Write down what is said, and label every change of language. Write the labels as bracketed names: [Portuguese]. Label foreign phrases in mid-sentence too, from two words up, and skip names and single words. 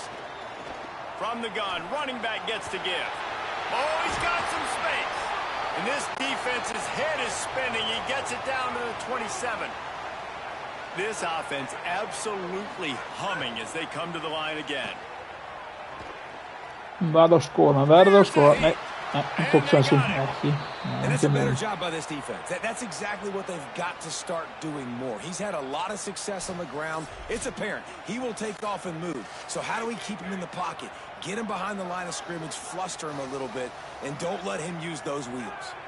[English] From the gun, running back gets to give. Oh, he's got some space. And this defense's head is spinning. He gets it down to the 27. This offense absolutely humming as they come to the line again. [Icelandic] Verður skora. Nei, tók chansen ekki. [English] And that's a better job by this defense. That's exactly what they've got to start doing more. He's had a lot of success on the ground. It's apparent he will take off and move. So how do we keep him in the pocket? Get him behind the line of scrimmage, fluster him a little bit, and don't let him use those wheels.